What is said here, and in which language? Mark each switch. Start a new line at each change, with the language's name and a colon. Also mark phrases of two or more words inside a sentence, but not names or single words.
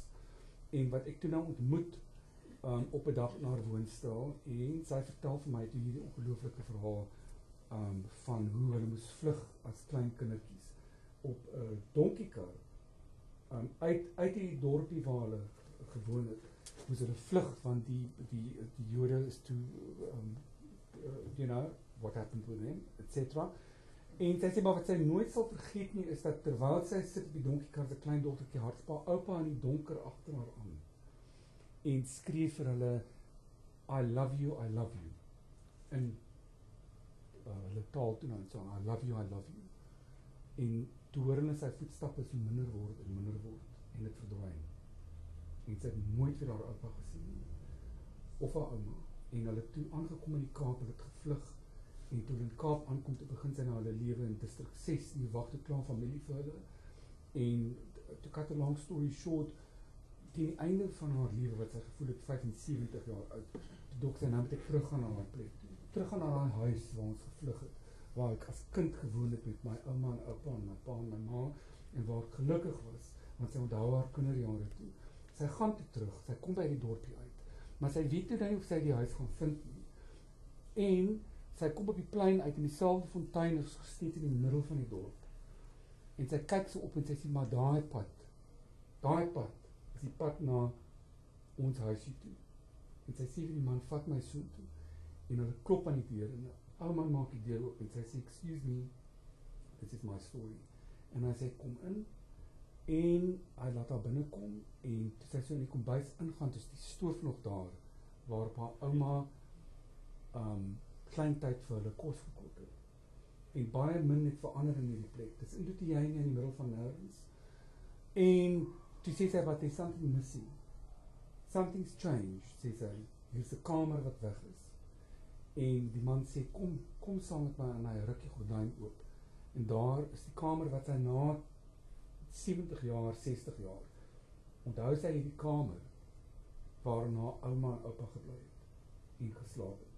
Afrikaans: En wat ek toe nou ontmoet op 'n dag na haar woonstel en sy vertel vir my toe hierdie ongelooflike verhaal van hoe hulle moes vlug as klein kindertjies op 'n donkiekar. Uit die dorpie waar hulle gewoon het, moes hulle vlug, want die Jode is toe,
English: what happened with them, etc.
Afrikaans: En sy sê, maar wat sy nooit sal vergeet nie, is dat terwyl sy sit op die donkiekar, sy kleindogtertjie hartspa, oupa in die donker agter haar aan, en skree vir hulle,
English: I love you,
Afrikaans: in hulle taal toe nou,
English: so, I love you,
Afrikaans: en toe hoor hulle sy voetstappe so minder word, en dit verdwyn. En sy het nooit weer haar oupa gesien nie, of haar ouma, en hulle toe aangekom in die Kaap, hulle het gevlug, en toe in Kaap aankom, toe begin sy na hulle lewe in District 6, die wag toe klaar familie vir hulle, en
English: to cut a long story short,
Afrikaans: teen die einde van haar lewe, wat sy gevoel het 75 jaar oud, toe dok sy, nou moet ek teruggaan na haar plek, teruggaan na haar huis, waar ons gevlug het, waar ek as kind gewoon het met my ouma en oupa en my pa en my ma, en waar ek gelukkig was, want sy onthou haar kinderjare toe. Sy gaan toe terug, sy kom by die dorpie uit, maar sy weet toe nie of sy die huis gaan vind nie. En sy kom op die plein uit en dieselfde fontein is gesteek in die middel van die dorp. En sy kyk so op en sy sê, maar daai pad is die pad na ons huisie toe. En sy sê vir die man, vat my so toe. En hulle klop aan die deur en die ou man maak die deur oop en sy sê,
English: excuse me, this is my story.
Afrikaans: En hy sê, kom in, en hy laat haar binnenkom, en toe sy so in die kombuis ingaan, toe is die stoof nog daar, waarop haar ouma klein tyd vir hulle kos gekook het. En baie min het verander in die plek, dis in Doetiene in die middel van nêrens. En toe sê sy,
English: but there's something missing. Something's changed,
Afrikaans: sê sy, hier's 'n kamer wat weg is. En die man sê, kom saam met my, en hy ruk die gordyn oop. En daar is die kamer wat sy na 70 jaar, 60 jaar, onthou sy die kamer, waarin haar ouma en oupa gebly het, en geslaap het.